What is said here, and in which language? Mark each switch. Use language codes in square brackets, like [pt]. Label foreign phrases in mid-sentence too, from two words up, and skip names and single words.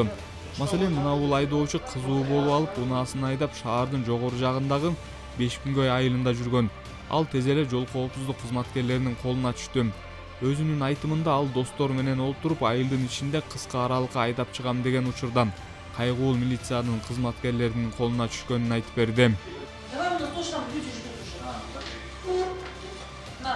[ky] Маселен, мына бул айдоочу кызуу болуп алып, унаасын айдап шаардын жогору жагындагы 5 күнгөй айылында жүргөн. Ал тез эле жол коопсуздук кызматкерлеринин колуна түштү. Өзүнүн айтымында ал достор менен олтуруп айылдын ичинде кыска аралыкка айдап чыгам деген учурдан кайгуул милициянын кызматкерлеринин колуна түшкөнүн айтып берди. [ru] Давай у нас тоже там люди ждут уже. На.